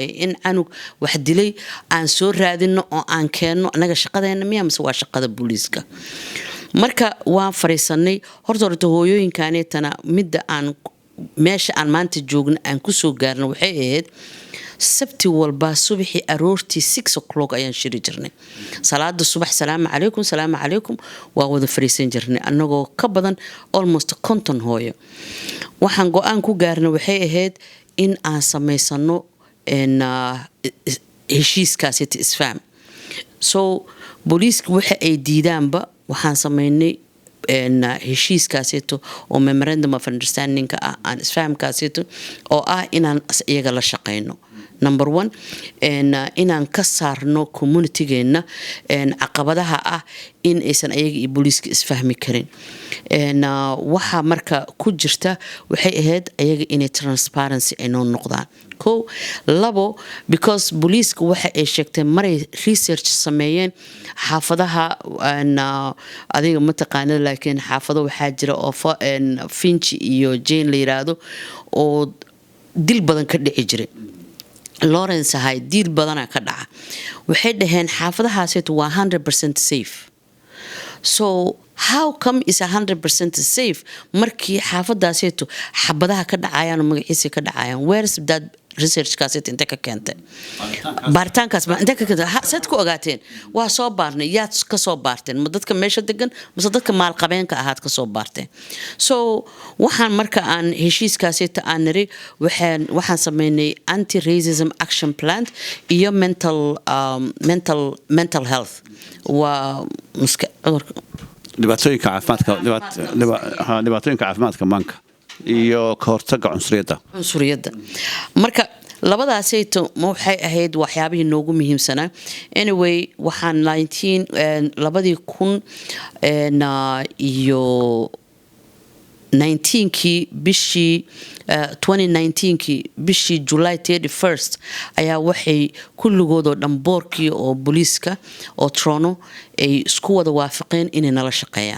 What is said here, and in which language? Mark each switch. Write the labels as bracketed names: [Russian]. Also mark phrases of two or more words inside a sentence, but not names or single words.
[Somali] in anug wax dilay aan soo raadino oo aan keenno annaga shaqadeena miya mase waa shaqada booliiska marka waan fariisanay horta hooyooyinkaanetana midda aan meesha aan maanta joogno aan ku soo gaarno waxay ahayd sabti walba subaxii aroortii 6 o'clock ayaan shiri jirnay salaada subax [Arabic] السلام عليكم [Somali] waa wada fariisan jirnay annagoo ka badan almost konton hooyo waxaan go'aan ku gaarnay waxay ahayd in aan sameysano heshiiskaasi isfaam so booliiska waxa ay diidaanba waxaan sameynay heshiiskaasito oo [English] memorandum of understanding [Somali] aan isfahamkaasito oo ah inaan iyaga la shaqeyno number 1 inaan ka saarno communitygeena caqabadaha ah in aysan ayaga iyo booliiska isfahmi karin waxa marka ku jirta waxay ahayd ayaga inay transparency ay noo noqdaan labo because booliiska waxa ay sheegtay maray research sameeyeen xaafadaha adiga ma taqaanid laakiin xaafado waxaa jira oo Finch iyo Jane la yiraahdo oo dil badan ka dhici jiray Lawrence hay dil badan ka dhaca waxay dhaheen xaafadahaasi waa 100% [English] safe so how come is 100% safe [Somali] markii xaafadaasi xabadaha ka dhacayaan magaciisa ka dhacayaan where's [English] that research [Somali] kaasay inta ka keentay baaritaankaas ma inta ka keentay sad ku ogaateen waa soo baarnay yaad ka soo baarteen ma dadka meesha degan mise dadka maal qabeenka ahaad ka soo baarteen so waxaan marka aan heshiiskaasi aan niri waxaan sameynay [English] anti racism action plan [Somali] iyo [English] mental health [Somali] waa dhibaatooyinka caafimaadka maanka iyo ka hortagga cunsuriyadda marka labadaasayto waxay ahayd waxyaabihii noogu muhiimsanaa anyway waxaan 2019kii bishii July 31st ayaa waxay kulligoodoo dhamboorkii oo booliiska oo Toronto ay isku wada waafaqeen inay nala shaqeeyaan